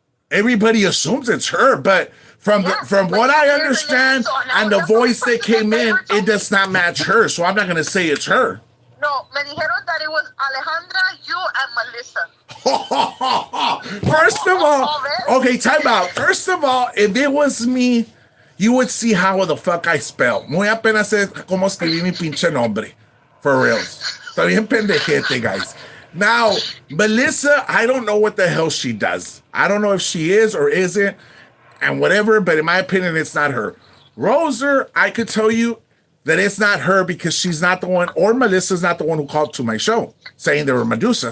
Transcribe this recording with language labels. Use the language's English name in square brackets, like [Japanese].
[English] Everybody assumes it's her, but from what I understand and the voice that came in, it does not match her, so I'm not going to say it's her. [Spanish] No, me dijeron [English] that it was Alejandra, you, and Melissa. First of all, okay, time out. First of all, if it was me, you would see how the fuck I spell. [Spanish] Muy apenas sé cómo escribí mi pinche nombre. [English] For reals. [Spanish] Está bien pendejete, guys. [English] Now, Melissa, I don't know what the hell she does. I don't know if she is or isn't, and whatever, but in my opinion, it's not her. Roser, I could tell you that it's not her because she's not the one, or Melissa's not the one who called to my show saying they were Medusa.